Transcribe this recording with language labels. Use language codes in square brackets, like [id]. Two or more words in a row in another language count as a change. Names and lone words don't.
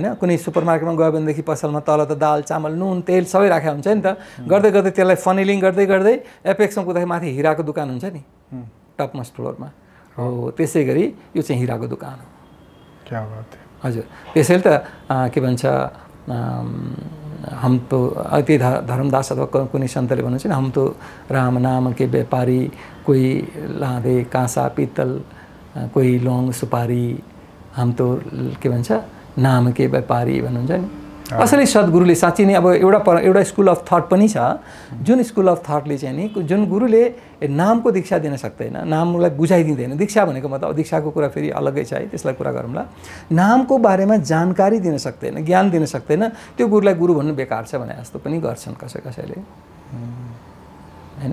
[ne] कुनै सुपर मार्केटमा गयो भनेदेखि पसलमा तल त दाल चामल नुन तेल सबै राखेको हुन्छ नि त। गर्दै गर्दै त्यसलाई फनिलिङ गर्दै गर्दै एपेक्समा पुग्दाखेरि माथि हिराको दोकान हुन्छ नि [en] topmost floorमा, [ne] हो त्यसै गरी यो चाहिँ हिराको दोकान हो। [hi] क्या बात है। [ne] हजुर, त्यसैले त के भन्छ [hi] हम तो [ne] अति धर्मदास अथवा कुनै सन्तले भन्नुहुन्छ नि, [hi] हम तो राम नाम के व्यापारी, कोही लाँदे काँसा पित्तल, कोही लौंग सुपारी, हम तो [ne] के भन्छ [hi] नाम के व्यापारी [ne] भन्नुहुन्छ नि। असली सद्गुरुले साँच्चै नै अब एउटा [en] school of thought [ne] पनि छ, जुन [en] school of thoughtले [ne] चाहिँ नि जुन गुरुले नामको दीक्षा दिन सक्दैन, नामलाई बुझाइदिँदैन। दीक्षा भनेको मतलब दीक्षाको कुरा फेरि अलग्गै छ है, त्यसलाई कुरा गरौँला। नामको बारेमा जानकारी दिन सक्दैन, ज्ञान दिन सक्दैन, त्यो गुरुलाई गुरु भन्नु बेकार छ भने जस्तो पनि गर्छन् कसैले होइन।